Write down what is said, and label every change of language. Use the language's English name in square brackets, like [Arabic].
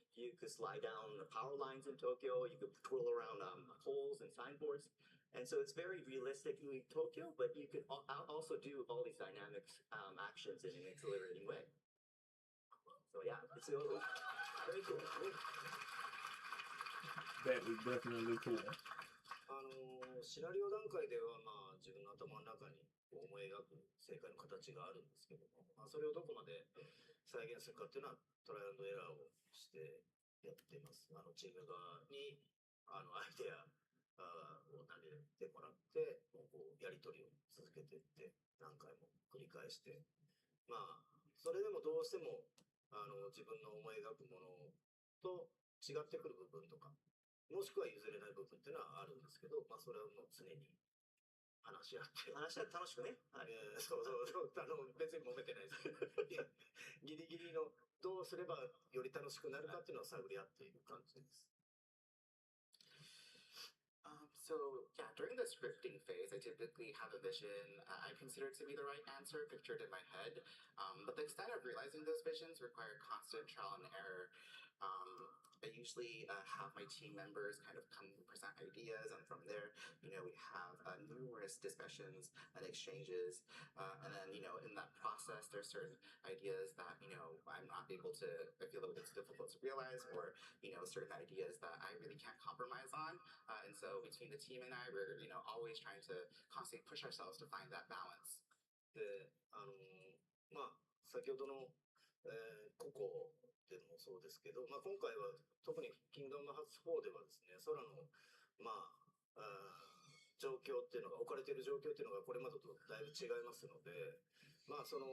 [English] You could slide down the power lines in Tokyo. You could twirl around poles and signboards. And so it's very realistically Tokyo, but you could also do all these dynamic actions in an exhilarating way. So yeah, it's very cool. That was definitely cool. [Japanese] シナリオ段階では、まあ、自分の頭の中に思い描く正解の形があるんですけども、まあ、それをどこまで再現するかっていうのはトライアンドエラーをしてやっています。チーム側にアイデアを投げてもらって、こうやり取りを続けていって何回も繰り返して、まあそれでもどうしても自分の思い描くものと違ってくる部分とか。もしくは譲れない部分っていうのはあるんですけど、まあ、それはもう常に話し合って楽しくね、そう別に揉めてないですギリギリのどうすればより楽しくなるかっていうのを探り合っている感じです。 [English] So yeah, during the scripting phase, I typically have a vision I consider to be the right answer pictured in my head, but the extent of realizing those visions require constant trial and error. I usually have my team members kind of come present ideas, and from there, we have numerous discussions and exchanges, and then, in that process, there's certain ideas that, I'm not able to, I feel that it's difficult to realize, or, certain ideas that I really can't compromise on, and so between the team and I, we're, always trying to constantly push ourselves to find that balance. [Japanese] で、まあ、先ほどの、個々でもそうですけど、まあ、今回は特にキングダムハーツ4ではですね、空の、まあ、状況っていうのが、置かれている状況っていうのがこれまでとだいぶ違いますので、まあ